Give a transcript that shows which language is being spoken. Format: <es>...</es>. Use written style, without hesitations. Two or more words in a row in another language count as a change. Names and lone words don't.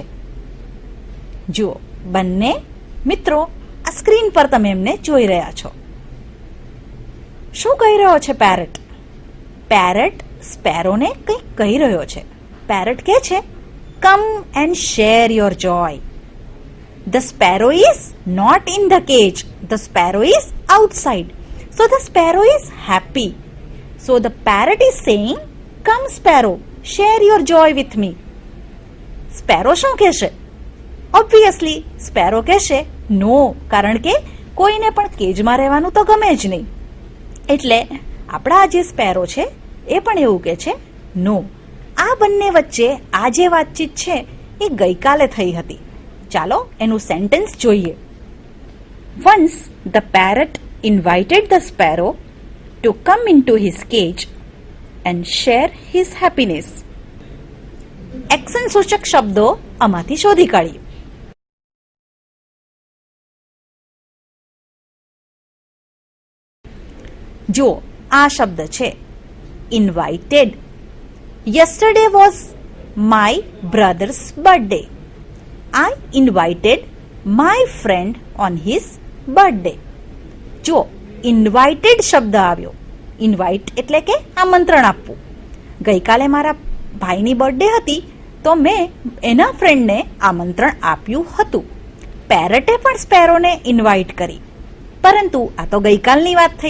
<gu>જુઓ, બંને મિત્રો આ સ્ક્રીન પર તમે એમને જોઈ રહ્યા છો. શું કહી રહ્યો છે પેરેટ? પેરેટ સ્પેરોને કંઈક કહી રહ્યો છે.</gu> <en>પેરેટ</en> <gu>કહે છે,</gu> <en>come and share your joy. The sparrow is not in the cage. The sparrow is outside. So the sparrow is happy. So the parrot is saying, come sparrow, share your joy with me.</en> <gu>Sparrow શું કહેશે? Obviously, sparrow કહેશે no, કારણ કે કોઈને પણ કેજમાં રહેવાનું તો ગમે જ નહીં. એટલે આપણા જે સ્પેરો છે એ પણ એવું કહે છે નો. આ બંને વચ્ચે આ જે વાતચીત છે એ ગઈકાલે થઈ હતી. ચાલો એનું સેન્ટેન્સ જોઈએ.</gu> <en>Once the parrot invited the sparrow to come into his cage and share his happiness.</en> <gu>એક્શન સૂચક શબ્દો આમાંથી શોધી કાઢીએ. જુઓ, આ શબ્દ છે ઇન્વાઇટેડ.</gu> <en>yesterday was my brother's birthday. I invited my friend on his birthday.</en> <gu>જો ઇન્વાઇટેડ શબ્દ આવ્યો. ઇન્વાઇટ એટલે કે આમંત્રણ આપવું. ગઈકાલે મારા ભાઈની બર્થડે હતી તો મેં એના ફ્રેન્ડને આમંત્રણ આપ્યું હતું. પેરેટે પણ સ્પેરોને ઇન્વાઇટ કરી, પરંતુ આ તો ગઈકાલની વાત થઈ.</gu>